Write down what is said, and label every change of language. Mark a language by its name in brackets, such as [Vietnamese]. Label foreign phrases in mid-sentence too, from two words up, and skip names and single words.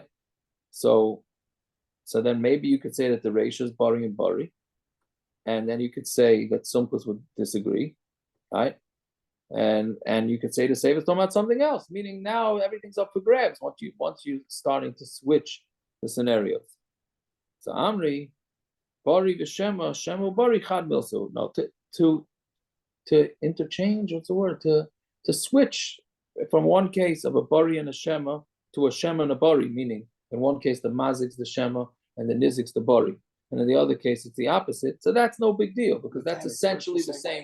[English] So then maybe you could say that the reisha is bari and bari, and then you could say that Sumchus would disagree, right? And you could say the sefer is talking about something else, meaning now everything's up for grabs once you starting to switch the scenarios. [Aramaic] So Amri, bari v'shema, shema bari chad milso. [English] No, to interchange, what's the word? To switch from one case of a bari and a shema to a shema and a bari, meaning in one case the mazik's the shema and the nizik's the bari, and in the other case it's the opposite. So that's no big deal because that's essentially the same.